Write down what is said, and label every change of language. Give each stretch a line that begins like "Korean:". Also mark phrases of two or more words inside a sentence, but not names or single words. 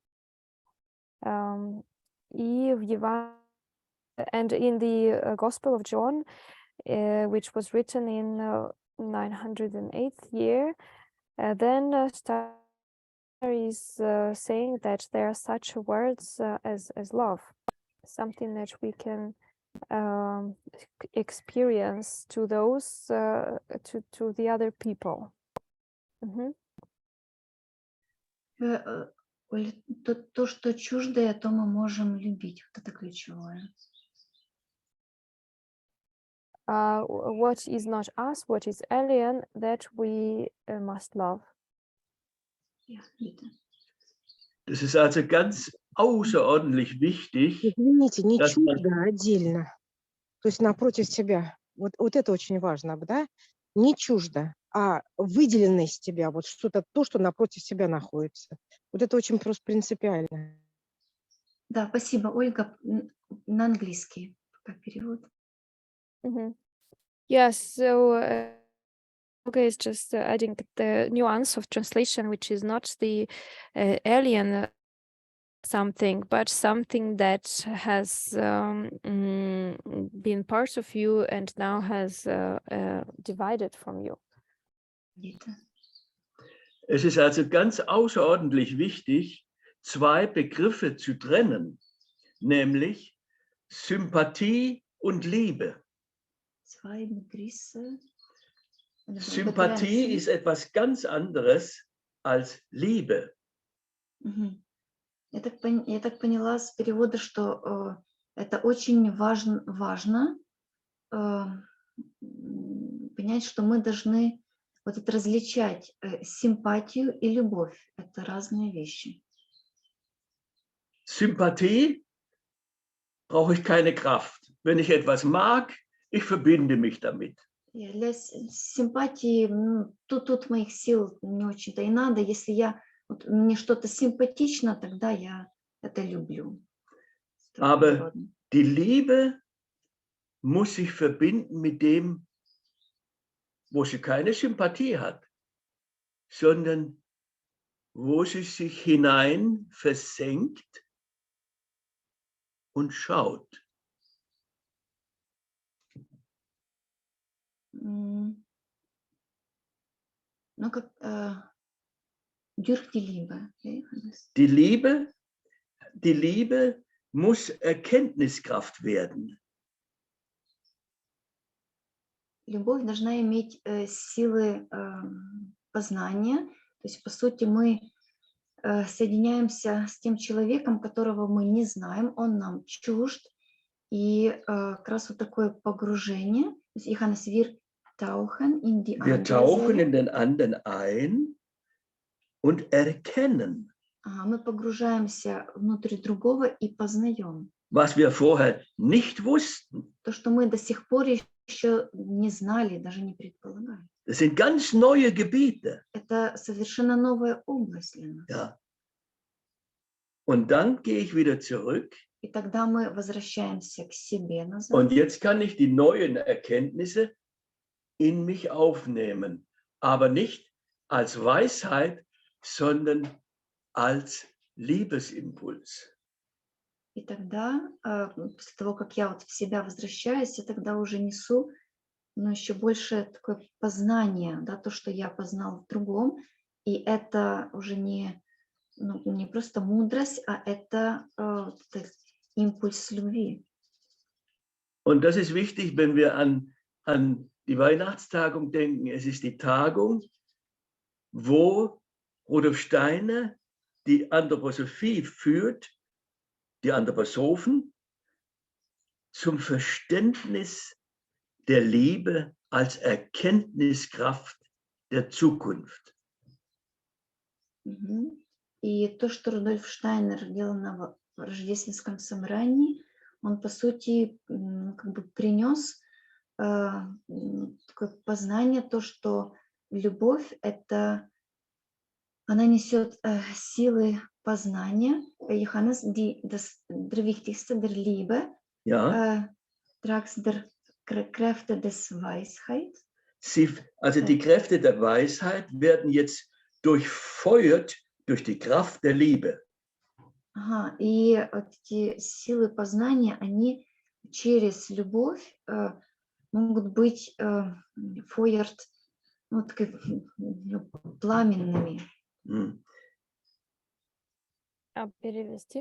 English: And in the Gospel of John, which was written in 908th year, then Steiner is saying that there are such words as love, something that we can experience to those to the other people.
Russian: Или то, что чуждое, то мы можем любить. Вот это ключевое.
English: What is not us, what is alien, that we must love.
German: Ja, bitte. Das ist also ganz außerordentlich wichtig,
Russian: Извините, не
German: dass man
Russian: чуждо, а отдельно. То есть напротив себя. Вот это очень важно, да? Не чуждо, а выделено из тебя. Вот что-то, то, что напротив себя находится. Вот это очень просто принципиально. Да, спасибо, Ольга. На английский пока перевод.
English: Yes, so okay, it's just adding the nuance of translation, which is not the alien something, but something that has been part of you and now has divided from you.
German: Bitte. es ist also ganz außerordentlich wichtig, zwei Begriffe zu trennen, nämlich Sympathie und Liebe. Zwei Begriffe. Sympathie ist etwas ganz anderes als Liebe. Мгм.
Russian: Я так поняла с перевода, что это очень важно понять, что мы должны вот это различать симпатию и любовь. Это разные вещи.
German: Sympathie brauche ich keine Kraft. Wenn ich etwas mag, ich verbinde mich damit.
Russian: Для симпатии тут моих сил не очень-то и надо. Если мне что-то симпатично, тогда я это люблю.
German: Aber die Liebe muss sich verbinden mit dem, wo sie keine Sympathie hat, sondern wo sie sich hinein versenkt und schaut.
Russian: Ну, как
German: durch die Liebe. Die Liebe muss Erkenntniskraft werden.
Russian: Любовь должна иметь силы познания. То есть, по сути, мы соединяемся с тем человеком, которого мы не знаем, он нам чужд. И как раз вот такое погружение. То есть,
German: wir tauchen in die Wir andere tauchen Seele. in den anderen ein und erkennen,
Russian: Мы погружаемся внутрь другого и познаем.
German: was wir vorher nicht wussten.
Russian: То, что мы до сих пор еще не знали, даже не предполагали.
German: Das sind ganz neue Gebiete.
Russian: Это совершенно новая область для нас.
German: Ja. Und dann gehe ich wieder zurück.
Russian: И тогда мы возвращаемся к себе назад.
German: Und jetzt kann ich die neuen Erkenntnisse in mich aufnehmen, aber nicht als Weisheit, sondern als Liebesimpuls.
Russian: И тогда, после того, как я вот в себя возвращаюсь, я тогда уже несу, но еще больше такое познание, да, то, что я познал в другом, и это уже не просто мудрость, а это импульс любви.
German: Und das ist wichtig, wenn wir an die Weihnachtstagung denken. Es ist die Tagung, wo Rudolf Steiner die Anthroposophie führt, die Anthroposophen, zum Verständnis der Liebe als Erkenntniskraft der Zukunft.
Russian: И то, что Рудольф Штайнер делал на рождественском собрании, он, по сути, как бы принес такое познание, то, что любовь она несет силы познания.
German: Johannes, der wichtigste der Liebe, tragt der Kräfte des Weisheit. Also die Kräfte der Weisheit werden jetzt durchfeuert durch die Kraft der Liebe.
Russian: И эти силы познания, они через любовь могут быть feuert, пламенными. Перевести?